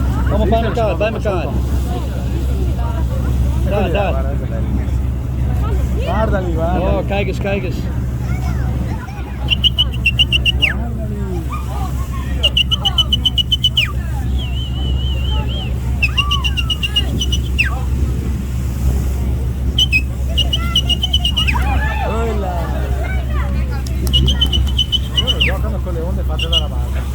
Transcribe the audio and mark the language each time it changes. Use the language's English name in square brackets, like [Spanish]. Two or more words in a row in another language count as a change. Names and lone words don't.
[Dutch] Allemaal bij elkaar, bij elkaar. Daar, daar. [Italian] Guarda lì, guarda. [Dutch] Oh, kijk eens, kijk eens. [Italian] Guarda lì. Quella. Loro giocano con le onde fatte dalla barca.